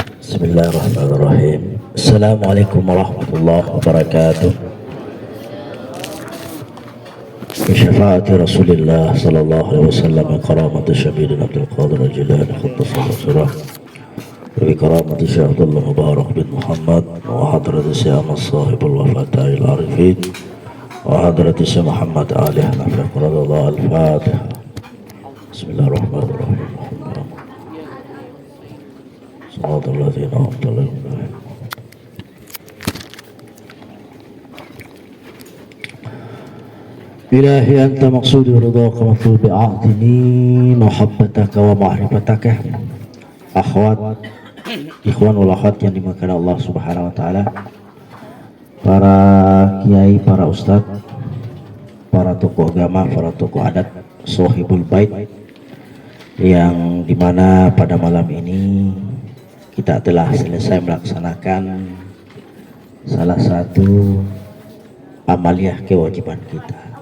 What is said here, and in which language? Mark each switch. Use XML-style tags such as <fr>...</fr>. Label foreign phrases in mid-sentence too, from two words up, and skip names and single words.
<ar>بسم الله الرحمن الرحيم. السلام عليكم ورحمة الله وبركاته. بشفاعة رسول الله صلى الله عليه وسلم كرامة سيدنا عبد القادر الجيلاني قدس الله سره وكرامة شيخ عبد الله مبارك بن محمد وحضرة شيخ أحمد صاحب الوفاتين العارفين وحضرة شيخ محمد علي حنفي رضي الله الفاتحة. بسم الله الرحمن الرحيم. الحمد لله رب العالمين. إلهي أنت مقصودي رضاك مطلوبي أعطني محبتك ومعرفتك.</ar> <id>Akhwat,</id> <ar>إخوان والأخوات</ar> <id>yang dimuliakan Allah</id> <ar>سبحانه وتعالى,</ar> <id>para kiai, para ustadz, para tokoh agama, para tokoh adat,</id> <ar>صاحب البيت,</ar> <id>yang dimana pada malam ini kita telah selesai melaksanakan salah satu amaliyah kewajiban kita,</id>